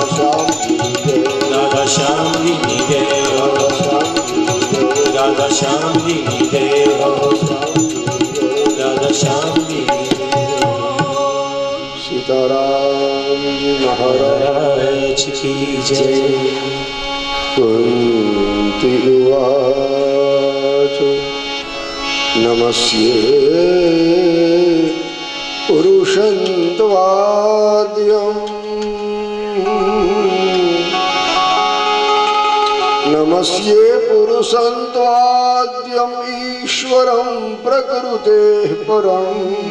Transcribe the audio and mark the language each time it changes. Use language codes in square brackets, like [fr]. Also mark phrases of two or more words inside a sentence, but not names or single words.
[hi] राधा श्याम जी जय हो। राधा श्याम जी जय हो। राधा श्याम जी जय हो। सीताराम जी महाराज की जय। [sa] कुंती उवाच नमस्ये पुरुषं त्वाद्यम् नमस्ये पुरुषं त्वाद्यम् ईश्वरं प्रकृतेः परम्